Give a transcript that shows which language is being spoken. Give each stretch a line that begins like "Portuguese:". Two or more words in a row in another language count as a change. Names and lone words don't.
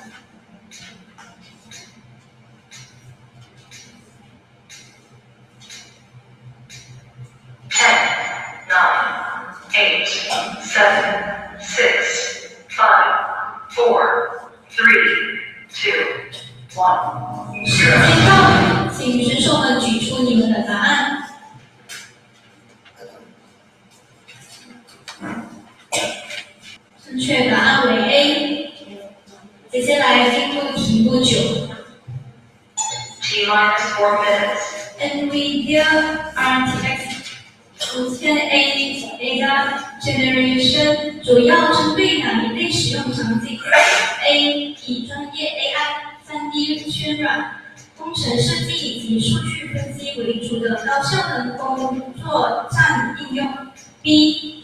English: Ten, nine, 8, 7, 6, 5, 4, 3, 2, 1.
Chinese: 时间到了，请选手们举出你们的答案。正确答案为 A。接下来进入题目9。
English: T minus 4 minutes.
Chinese: NVIDIA RTX 5080 Generation 主要针对哪一类使用场景 ？A. 以专业 AI、3D 渲染、工程设计以及数据分析为主的高效能工作站应用 ；B.